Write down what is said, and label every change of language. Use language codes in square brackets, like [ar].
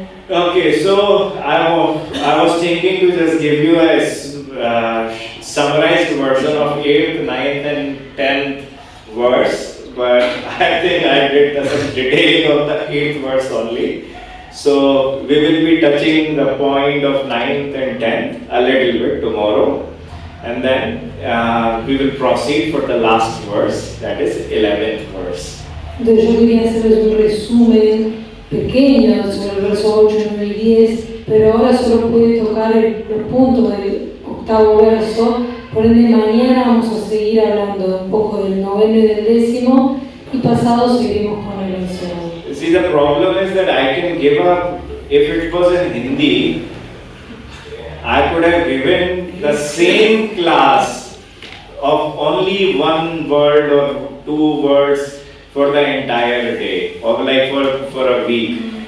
[en] Okay, so I was thinking to just give you a summarized version of 8th, 9th and 10th verse, but I think I did some detailing of the 8th verse only. So we will be touching the point of 9th and 10th a little bit tomorrow, and then we will proceed for the last verse, that is 11th verse. [es] Entonces yo quería hacerles un resumen pequeño sobre el verso 8, 9 y 10, pero ahora solo pude tocar los puntos del 8º verso, por ende mañana vamos a seguir hablando un poco del 9º y del 10º, y pasado seguiremos con el 11º. [en] See, the problem is that I can give up, if it was in Hindi, I could have given the same class of only one word or 2 words for the entire day, or like for a week.